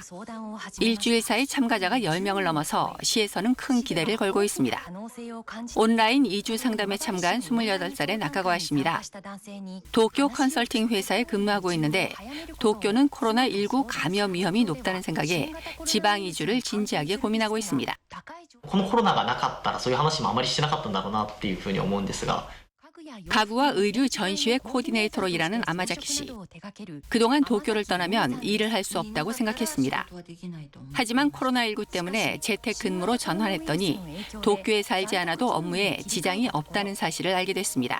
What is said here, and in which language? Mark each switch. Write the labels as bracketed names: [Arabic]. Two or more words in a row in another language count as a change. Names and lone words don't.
[Korean] 일주일 사이 참가자가 10명을 넘어서 시에서는 큰 기대를 걸고 있습니다. 온라인 이주 상담에 참가한 28살의 나카가와 씨입니다. 도쿄 컨설팅 회사에 근무하고 있는데 도쿄는 코로나19 감염 위험이 높다는 생각에 지방 이주를 진지하게 고민하고 있습니다. [Japanese] このコロナがなかったらそういう話もあまりしてなかったんだろうなっていうふうに思うんですが [Korean] 가구와 의류 전시회 코디네이터로 일하는 아마자키 씨. 그동안 도쿄를 떠나면 일을 할 수 없다고 생각했습니다. 하지만 코로나19 때문에 재택근무로 전환했더니 도쿄에 살지 않아도 업무에 지장이 없다는 사실을 알게 됐습니다.